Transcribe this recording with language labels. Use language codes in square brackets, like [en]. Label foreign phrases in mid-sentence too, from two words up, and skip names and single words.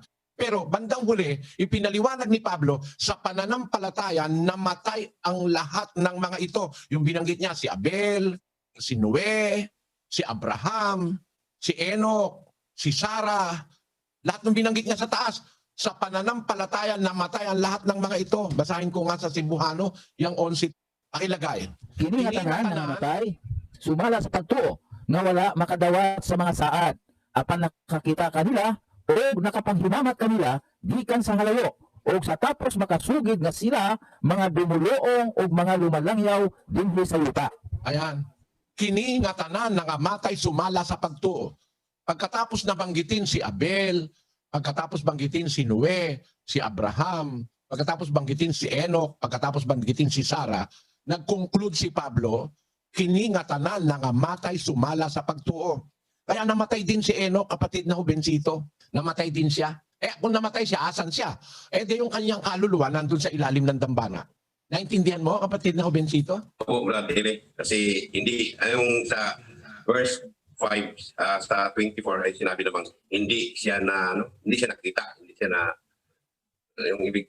[tl] Pero bandang huli, ipinaliwanag ni Pablo, sa pananampalataya, namatay ang lahat ng mga ito. Yung binanggit niya, si Abel, si Noe, si Abraham, si Enoch, si Sarah, lahat ng binanggit niya sa taas. Sa pananampalataya, namatay ang lahat ng mga ito. Basahin ko nga sa Cebuano, yung 11, pakilagay. [ceb] Kini nga tanan nga namatay, sumala sa pagtuo, nga wala makadawat sa mga saad. Apan nakakita kanila, o nakapanghimamat kanila, gikan sa halayo. O sa tapos makasugid nga sila, mga dumuluong o mga lumalangyaw dinhi sa yuta. Ayan. Kini nga tanan nangamatay sumala sa pagtuo. [tl] Pagkatapos na banggitin si Abel, pagkatapos banggitin si Noe, si Abraham, pagkatapos banggitin si Enoch, pagkatapos banggitin si Sarah, nag-conclude si Pablo, [ceb] kini nga tanan nangamatay sumala sa pagtuo. [tl] Kaya namatay din si Enoch, kapatid na Ubencito. Namatay din siya. Kung namatay siya, asan siya? Di yung kanyang kaluluwa nandun sa ilalim ng dambana. Naintindihan mo, kapatid na Ubencito? Opo, Brother Eddie. Kasi hindi, yung sa verse 5, sa 24 ay sinabi namang hindi siya nakita, hindi siya na, yung ibig.